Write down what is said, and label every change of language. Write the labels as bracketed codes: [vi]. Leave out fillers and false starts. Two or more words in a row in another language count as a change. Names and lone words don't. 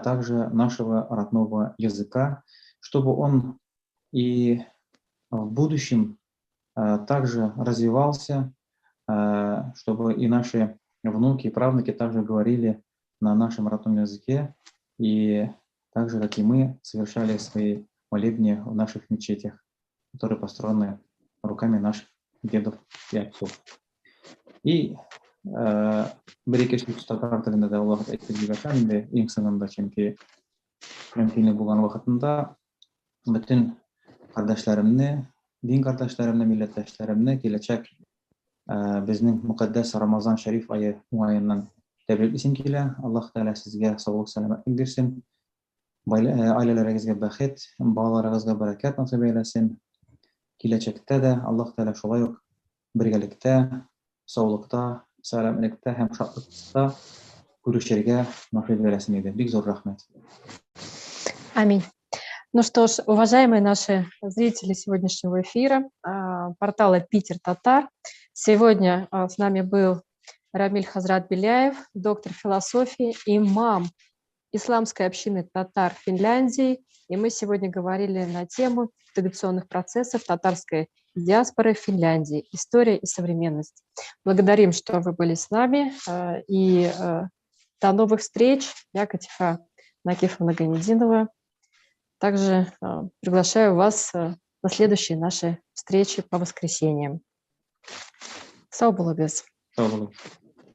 [ru] также нашего родного языка, чтобы он и в будущем также развивался, чтобы и наши внуки и правнуки также говорили на нашем родном языке, и так же, как и мы, совершали свои молебни в наших мечетях, которые построены руками наших дедов и отцов. [kk] И берекешлік ұстаздар тілінде де уақыт айтып жатқан енді ең соңында [tt] чөнки мөмкинлек булган вакытында bütün кардәшләремне, дин кардәшләремне, милләттәшләремне киләчәк безнең мөкаддәс Рамазан шәриф ае уңаеннан тәбриклисем килә. Аллаһ Тәгалә сезгә саулык, сәламәтлек бирсен, аиләләрегезгә бәхет, балаларыгызга бәрәкәт насыйп әйләсен. Киләчәктә дә Аллаһ Тәгалә шулай ук бергәлектә, саулыкта, сәламәтлектә һәм шатлыкта күрешергә насыйп әйләсен иде. Бик зур рәхмәт. Аминь. [ru] Ну что ж, уважаемые наши зрители сегодняшнего эфира, портала Питер Татар, сегодня с нами был Рамиль Хазрат Беляев, доктор философии, имам исламской общины татар Финляндии. И мы сегодня говорили на тему интеграционных процессов татарской диаспоры в Финляндии, история и современность. Благодарим, что вы были с нами, и до новых встреч. Я Катифа Накифовна Ганидинова. Также приглашаю вас на следующие наши встречи по воскресеньям. [kk] Сау болыңыз. Сау болыңыз.